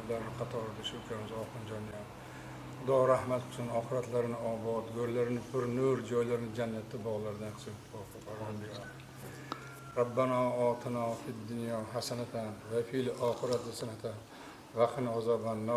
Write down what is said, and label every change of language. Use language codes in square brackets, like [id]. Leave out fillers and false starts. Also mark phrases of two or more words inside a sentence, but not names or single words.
[uz] Ularning qatorida shu ukamiz Oxunjonni ham Xudo rahmat qilsin, oxiratlarini obod, go'rlarini pur nur, joylarini jannatda bog'lardan qilsin. [ar] ربنا آتنا في الدنيا حسنة وفي الآخرة حسنة وقنا عذاب النار.